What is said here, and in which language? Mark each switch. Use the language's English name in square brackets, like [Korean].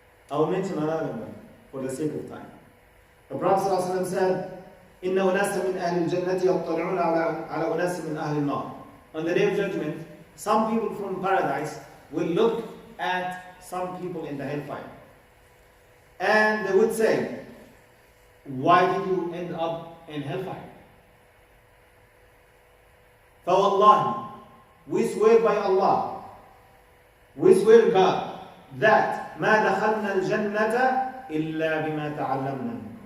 [English] I will mention another one for the sake of time. The Prophet ﷺ said, [Arabic] إِنَّ أُنَاسًا مِنْ أَهْلِ الْجَنَّةِ يَطَّلِعُونَ عَلَى أُنَاسٍ مِنْ أَهْلِ النَّارِ. [English] On the Day of Judgment, some people from paradise will look at some people in the hellfire. And they would say, why did you end up in hellfire? [Arabic] فَوَاللَّهِ, [English] we swear by Allah, we swear God, that [Arabic] مَا دَخَلْنَا الْجَنَّةَ إِلَّا بِمَا تَعَلَّمْنَا.